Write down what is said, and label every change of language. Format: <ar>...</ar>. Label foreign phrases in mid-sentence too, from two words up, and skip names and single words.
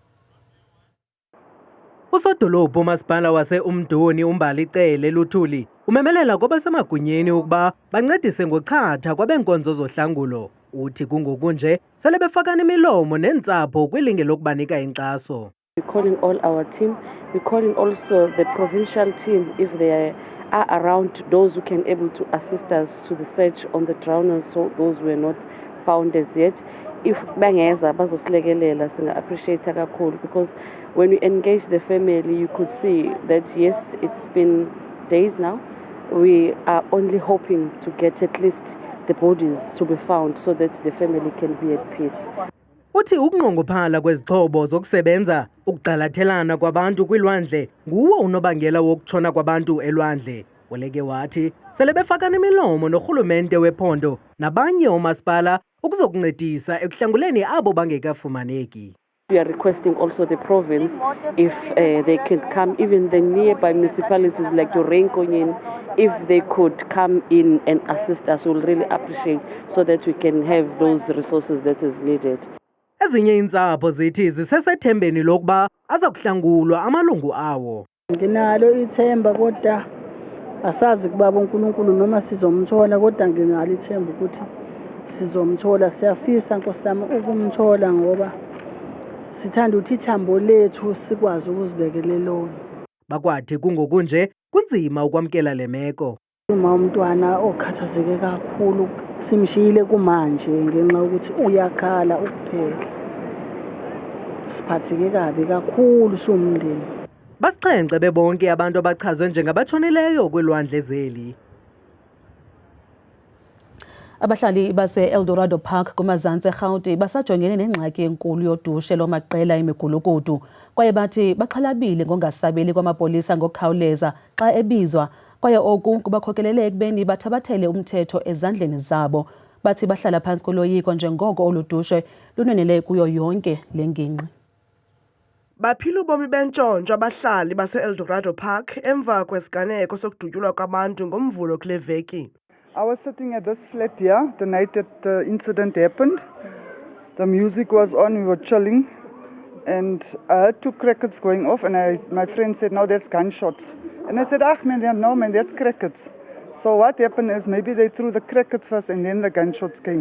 <xh>Usodolophu umasipala wase-Umdoni uMbali Cele Luthuli umemelela kwabasemagunyeni ukuba bancedise ngochatha kwabenkonzo zohlangulo. Uthi kungoku nje sele befakana imilomo nentsapho kwilinge lokubanika inkxaso.</xh> <en>We're calling all our team. We're calling also the provincial team if they are around, those who can able to assist us to the search on the drowners, so those who were not found as yet.</en> <zu>If bangeza bazosilekelela singa appreciate kakhulu,</zu> <en>because when we engage the family you could see that yes, it's been days now. We are only hoping to get at least the bodies to be found so that the family can be at peace.</en> <xh>Uthi ukunqongophala kwezixhobo zokusebenza ukugxalathelana kwabantu kwilwandle nguwo unobangela wokutshona kwabantu elwandle. Oleke wathi sele befakana imilomo norhulumente wephondo nabanye omasipala ukuzokuncedisa ekuhlanguleni abo bangekafumaneki.</xh> <en>We are requesting also the province if they can come, even the nearby municipalities like Yorenkonyin, if they could come in and assist us, we'll really appreciate so that we can have those resources that is needed.</en> <xh>Ezinye intsapho zithi zisesethembeni lokuba azakuhlangulwa amalungu awo.</xh> <zu>Nginalo ithemba kodwa asazi kubaba uNkulunkulu noma sizomthola, kodwa nginalo ithemba ukuthi sizomthola. Siyafisa Nkosi yami ukumthola ngoba sithanda ukuthi ithambo lethu sikwazi ukuzibekela lona.</zu> <xh>Bakwathi kungokunje kunzima ukwamkela le meko.</xh> <zu>Uma umntwana okhathazeke kakhulu simshiyile kumanje ngenxa yokuthi uyakhala ukuphela. Siphatheke kabi kakhulu somndeni.</zu> <xh>Basixhenxe bebonke abantu abachazwe njengabatshonileyo kwilwandle zeli. Abahlali base-Eldorado Park kumazantsi eRhawutini basajongene nengxaki enkulu yodushe lwamaqela emigulukudu kwaye bathi baxhalabile ngongasabeli kwamapolisa ngokukhawuleza xa ebizwa kwaye oku kubakhokelele ekubeni bathabathele umthetho ezandleni zabo. Bathi bahlala phantsi koloyiko njengoko olu dushe lunwenele kuyo yonke le ngingqi. Baphila ubomi bentshontsho abahlali base-Eldorado Park emva kwesiganeko sokudutyulwa kwabantu ngomvulo kule veki.</xh> <en>I was sitting at this flat here the night that the incident happened. The music was on, we were chilling, and I heard 2 crickets going off, and my friend said, no, that's gunshots. And I said, no man, that's crickets. So what happened is maybe they threw the crickets first and then the gunshots came.</en>